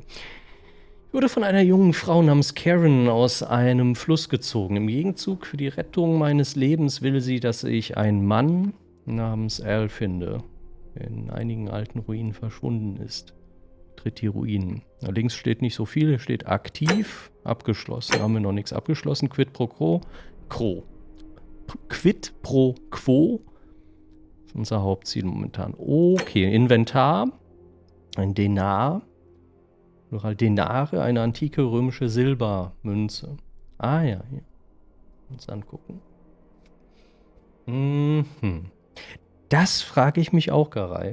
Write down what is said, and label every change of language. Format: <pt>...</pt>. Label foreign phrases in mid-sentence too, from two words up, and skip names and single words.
<de>Ich wurde von einer jungen Frau namens Karen aus einem Fluss gezogen. Im Gegenzug für die Rettung meines Lebens will sie, dass ich einen Mann namens Al finde, der in einigen alten Ruinen verschwunden ist. Tritt die Ruinen. Links steht nicht so viel, steht aktiv, abgeschlossen. Haben wir noch nichts abgeschlossen.</de> <la>Quid pro quo. Quid pro quo.</la> <de>Das ist unser Hauptziel momentan. Okay, Inventar. Ein Denar. Plural Denare, eine antike römische Silbermünze. Ah ja, hier. Uns angucken. Das frage ich mich auch, Garai.</de>